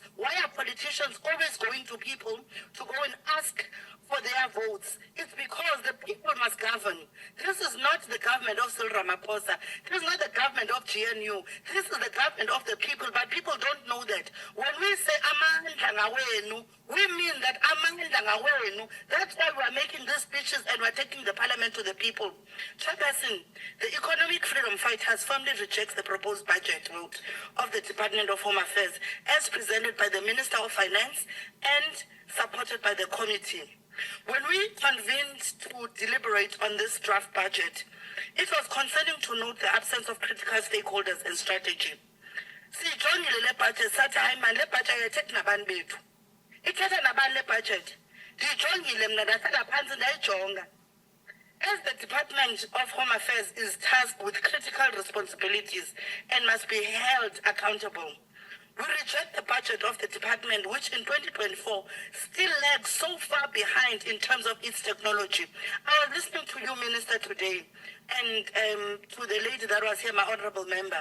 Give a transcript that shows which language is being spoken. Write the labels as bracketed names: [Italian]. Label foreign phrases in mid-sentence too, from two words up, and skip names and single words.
[English] Why are politicians always going to people to go and ask for their votes? It's because the people must govern. This is not the government of Cyril Ramaphosa. This is not the government of GNU. This is the government of the people, but people don't know that. When we say [Xhosa] amandla ngawenu, [English] we mean that [Xhosa] amandla ngawenu. [English] That's why we're making these speeches and we're taking the parliament to the people. Chairperson, the Economic Freedom Fighters firmly rejects the proposed budget vote of the Department of Home Affairs as presented by the Minister of Finance and supported by the committee. When we convened to deliberate on this draft budget, it was concerning to note the absence of critical stakeholders and strategy. [Xhosa] Siyijongile le budget sathi hayi manje le budget ayithetha nabantu bethu. Ithetha nabani le budget? Ndiyijongile mna ndahlala phantsi ndayijonga. [English] As the Department of Home Affairs is tasked with critical responsibilities and must be held accountable, we reject the budget of the department, which in 2024 still lags so far behind in terms of its technology. I was listening to you, Minister, today, and to the lady that was here, my honorable member.